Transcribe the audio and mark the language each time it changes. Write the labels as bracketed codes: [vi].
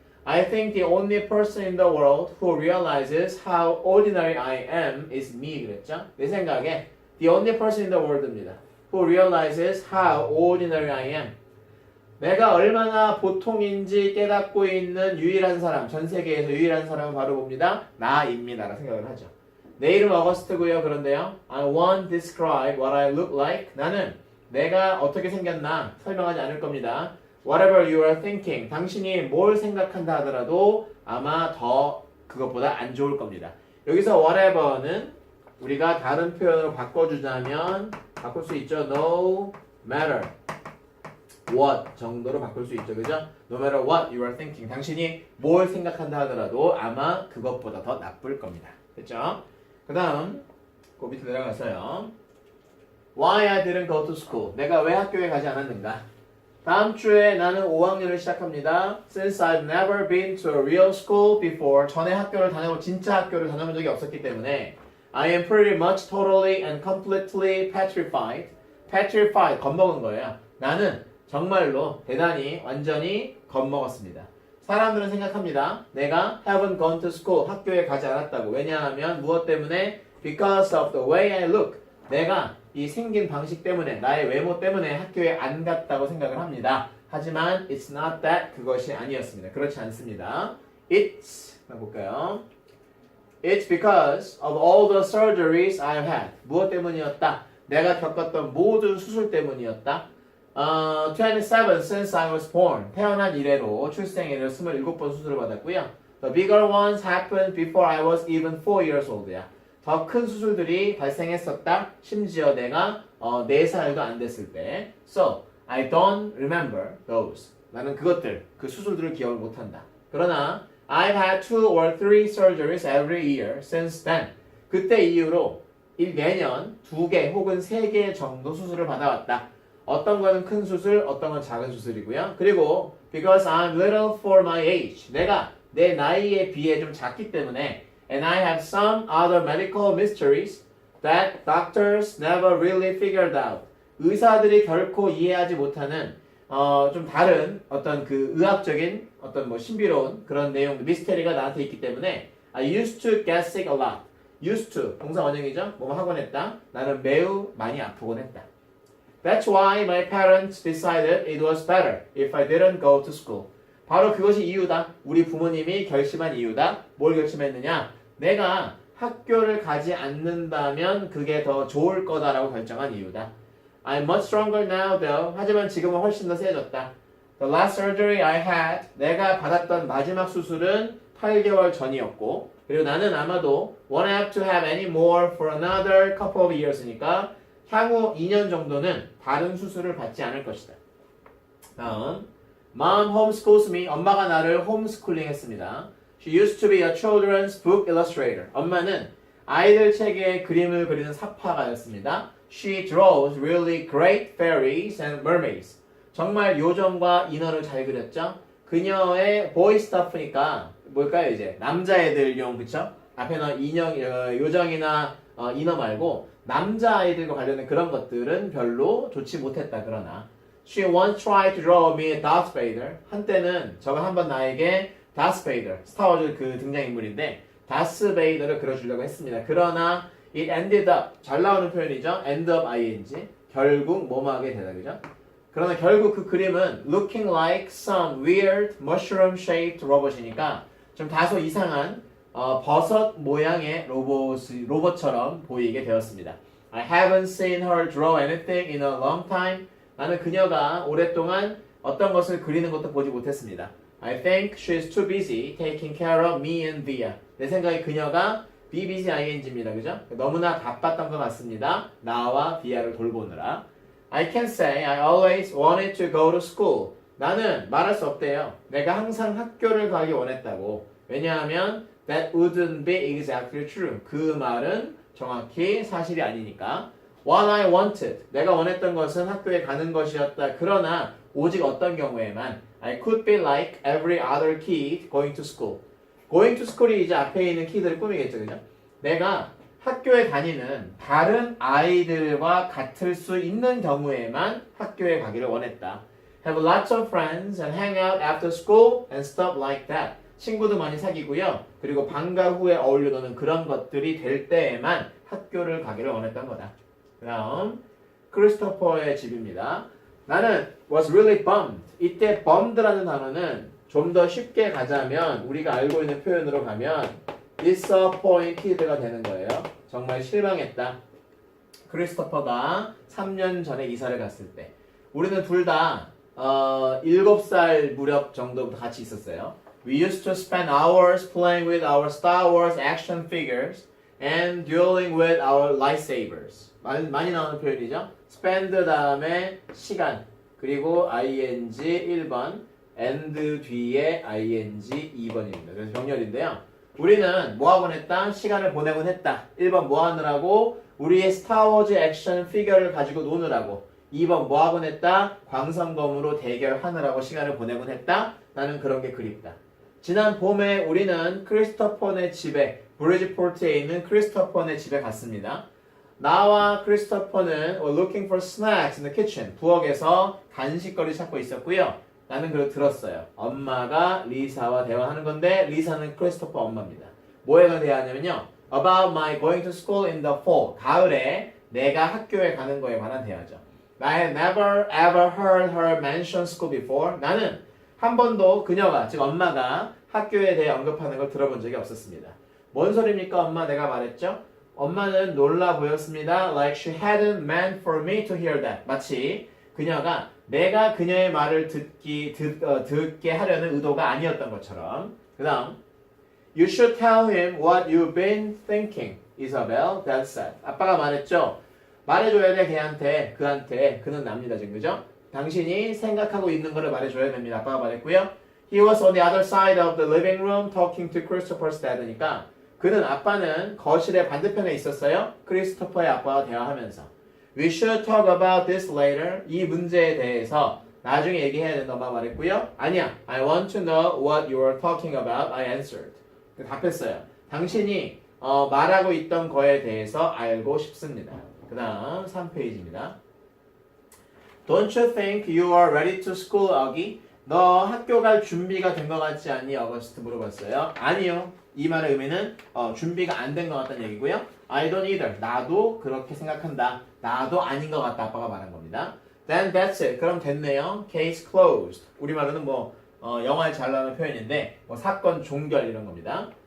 [en] I think the only person in the world who realizes how ordinary I am is me [ko] 그랬죠? 내 생각에 [en] the only person in the world입니다. Who realizes how ordinary I am. [ko] 내가 얼마나 보통인지 깨닫고 있는 유일한 사람, 전 세계에서 유일한 사람은 바로 봅니다. 나입니다. 라고 생각을 하죠. 내 이름 어거스트고요. 그런데요. [en] I won't describe what I look like. [ko] 나는 내가 어떻게 생겼나 설명하지 않을 겁니다. [en] Whatever you are thinking. [ko] 당신이 뭘 생각한다 하더라도 아마 더 그것보다 안 좋을 겁니다. 여기서 whatever는 우리가 다른 표현으로 바꿔주자면 바꿀 수 있죠. [en] No matter what [ko] 정도로 바꿀 수 있죠. 그죠? [en] No matter what you are thinking. [ko] 당신이 뭘 생각한다 하더라도 아마 그것보다 더 나쁠 겁니다. 됐죠? 그 다음 그 밑에 내려가서요. [en] Why I didn't go to school. [ko] 내가 왜 학교에 가지 않았는가? 다음 주에 나는 5학년을 시작합니다. [en] Since I've never been to a real school before. [ko] 전에 진짜 학교를 다녀본 적이 없었기 때문에 [en] I am pretty much totally and completely petrified. [ko] petrified, 겁먹은 거예요. 나는 정말로 대단히 완전히 겁먹었습니다. 사람들은 생각합니다. [en] 내가 haven't gone to school. [ko] 학교에 가지 않았다고. 왜냐하면 무엇 때문에? [en] Because of the way I look. [ko] 내가 이 생긴 방식 때문에 나의 외모 때문에 학교에 안 갔다고 생각을 합니다. [en] 하지만 it's not that. [ko] 그것이 아니었습니다. 그렇지 않습니다. It's 볼까요? [en] It's because of all the surgeries I've had. [ko] 무엇 때문이었다? 내가 겪었던 모든 수술 때문이었다. [en] 27 since I was born. [ko] 태어난 이래로 출생 이래로 27번 수술을 받았고요. [en] The bigger ones happened before I was even 4 years old야. [ko] 더 큰 수술들이 발생했었다. 심지어 내가 4살도 안 됐을 때. [en] So, I don't remember those. [ko] 나는 그 수술들을 기억을 못한다. [en] 그러나 I've had 2 or 3 surgeries every year since then. [ko] 그때 이후로 매년 2개 혹은 3개 정도 수술을 받아왔다. 어떤 거는 큰 수술, 어떤 건 작은 수술이고요. [en] 그리고 because I'm little for my age. [ko] 내가 내 나이에 비해 좀 작기 때문에 [en] and I have some other medical mysteries that doctors never really figured out. [ko] 의사들이 결코 이해하지 못하는 좀 다른 어떤 그 의학적인 어떤 뭐 신비로운 그런 내용, 미스테리가 나한테 있기 때문에 [en] I used to get sick a lot. [ko] used to, 동사 원형이죠. 뭐뭐 하곤 했다. 나는 매우 많이 아프곤 했다. [en] That's why my parents decided it was better if I didn't go to school. [ko] 바로 그것이 이유다. 우리 부모님이 결심한 이유다. 뭘 결심했느냐? 내가 학교를 가지 않는다면 그게 더 좋을 거다라고 결정한 이유다. [en] I'm much stronger now though. [ko] 하지만 지금은 훨씬 더 세졌다. [en] The last surgery I had. [ko] 내가 받았던 마지막 수술은 8개월 전이었고 그리고 나는 아마도 [en] won't have to have any more for another couple of years [ko] 니까 향후 2년 정도는 다른 수술을 받지 않을 것이다. 다음 [en] Mom homeschools me. [ko] 엄마가 나를 홈스쿨링 했습니다. [en] She used to be a children's book illustrator. [ko] 엄마는 아이들 책에 그림을 그리는 사파가였습니다. [en] She draws really great fairies and mermaids. [ko] 정말 요정과 인어를 잘 그렸죠. 그녀의 [en] boy stuff [ko] 니까 뭘까요 이제 남자애들용 그쵸? 앞에는 인형 요정이나 인어 말고 남자아이들과 관련된 그런 것들은 별로 좋지 못했다. [en] 그러나 She once tried to draw me a Darth Vader. [ko] 한때는 저가 한번 나에게 Darth Vader, 스타워즈 그 등장인물인데 다스 베이더를 그려주려고 했습니다. 그러나 [en] it ended up, [ko] 잘 나오는 표현이죠. end up ing, 결국 뭐뭐하게 되다. 그죠? 그러나 결국 그 그림은 [en] looking like some weird mushroom-shaped robot [ko] 이니까 좀 다소 이상한 버섯 모양의 로봇처럼 보이게 되었습니다. [en] I haven't seen her draw anything in a long time. [ko] 나는 그녀가 오랫동안 어떤 것을 그리는 것도 보지 못했습니다. [en] I think she's too busy taking care of me and Via. [ko] 내 생각에 그녀가 be busy ing입니다. 그죠? 너무나 바빴던 것 같습니다. 나와 비아를 돌보느라. [en] I can say I always wanted to go to school. [ko] 나는 말할 수 없대요. 내가 항상 학교를 가기 원했다고. [en] 왜냐하면 that wouldn't be exactly true. [ko] 그 말은 정확히 사실이 아니니까. [en] What I wanted. [ko] 내가 원했던 것은 학교에 가는 것이었다. 그러나 오직 어떤 경우에만 [en] I could be like every other kid going to school. going to school [ko] 이 이제 앞에 있는 키들을 꾸미겠죠. 그죠? 내가 학교에 다니는 다른 아이들과 같을 수 있는 경우에만 학교에 가기를 원했다. [en] Have lots of friends and hang out after school and stuff like that. [ko] 친구도 많이 사귀고요. 그리고 방과 후에 어울려 노는 그런 것들이 될 때에만 학교를 가기를 원했던 거다. 그다음 크리스토퍼의 집입니다. [en] 나는 was really bummed. [ko] 이때 bummed라는 단어는 좀 더 쉽게 가자면 우리가 알고 있는 표현으로 가면 disappointed가 되는 거예요. 정말 실망했다. 크리스토퍼가 3년 전에 이사를 갔을 때 우리는 둘 다 7살 무렵 정도부터 같이 있었어요. [en] We used to spend hours playing with our Star Wars action figures and dueling with our lightsabers. [ko] 많이 나오는 표현이죠. spend 다음에 시간 그리고 ing 1번 and 뒤에 ing 2번입니다. 그래서 병렬인데요. 우리는 뭐하곤 했다? 시간을 보내곤 했다. 1번 뭐하느라고? 우리의 스타워즈 액션 피규어를 가지고 노느라고. 2번 뭐하곤 했다? 광선검으로 대결하느라고 시간을 보내곤 했다. 나는 그런 게 그립다. 지난 봄에 우리는 크리스토퍼네 집에 브리지포트에 있는 크리스토퍼네 집에 갔습니다. 나와 크리스토퍼는 [en] were looking for snacks in the kitchen. [ko] 부엌에서 간식거리 찾고 있었고요. 나는 그걸 들었어요. 엄마가 리사와 대화하는 건데 리사는 크리스토퍼 엄마입니다. 뭐에 관한 대화냐면요. [en] About my going to school in the fall. [ko] 가을에 내가 학교에 가는 거에 관한 대화죠. [en] I had never ever heard her mention school before. [ko] 나는 한 번도 그녀가, 즉 엄마가 학교에 대해 언급하는 걸 들어본 적이 없었습니다. 뭔 소리입니까? 엄마 내가 말했죠? 엄마는 놀라 보였습니다. [en] Like she hadn't meant for me to hear that. [ko] 마치 그녀가 내가 그녀의 말을 듣게 하려는 의도가 아니었던 것처럼. 그 다음 [en] You should tell him what you've been thinking, Isabel, Dad said. [ko] 아빠가 말했죠. 말해줘야 돼 걔한테, 그한테. 그는 납니다 지금 그죠? 당신이 생각하고 있는 거를 말해줘야 됩니다. 아빠가 말했고요. [en] He was on the other side of the living room talking to Christopher's dad니까 [ko] 그는 아빠는 거실의 반대편에 있었어요. 크리스토퍼의 아빠와 대화하면서 [en] We should talk about this later. [ko] 이 문제에 대해서 나중에 얘기해야 된다 엄마가 말했고요. 아니야. [en] I want to know what you are talking about. I answered. [ko] 답했어요. 당신이 말하고 있던 거에 대해서 알고 싶습니다. 그 다음 3페이지입니다. [en] Don't you think you are ready to school, Augie? [ko] 너 학교 갈 준비가 된 것 같지 않니? 어거스트 물어봤어요. 아니요. 이 말의 의미는 준비가 안 된 것 같다는 얘기고요. [en] I don't either. [ko] 나도 그렇게 생각한다. 나도 아닌 것 같다. 아빠가 말한 겁니다. [en] Then that's it. [ko] 그럼 됐네요. [en] Case closed. [ko] 우리말로는 영화에 잘 나오는 표현인데 사건 종결 이런 겁니다.